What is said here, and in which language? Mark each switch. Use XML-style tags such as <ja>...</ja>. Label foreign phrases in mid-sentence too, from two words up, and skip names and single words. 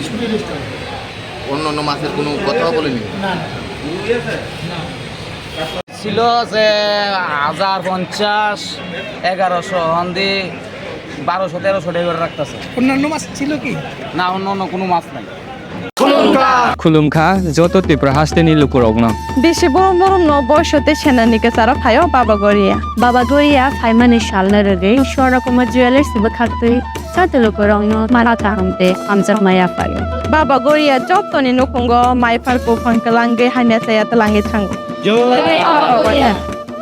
<bn>শুধু ইলিশ কাউন্টার, অন্য অন্য মাছের কোনো কথাও বলেনি? না না। ছিল যে 1050 1100 হন্দি 1200 1300 টাকা করে রাখতেছে। অন্যান্য মাছ ছিল কি না অন্য অন্য কোনো মাছ নাই।</bn> <trp>Khulumkha joto Tripura hasteni lukurogno. Beshi borom borom no boyshote shenanike sara phayo Baba Goria. Baba Goria phaimani shalna rege shora kuma jewelers sibe khakte sate lukurogno marata hamte amjak maya phayo. Baba Goria jottoni nukungo mai phar ko phangkalange haimya sayat lange thango.</trp>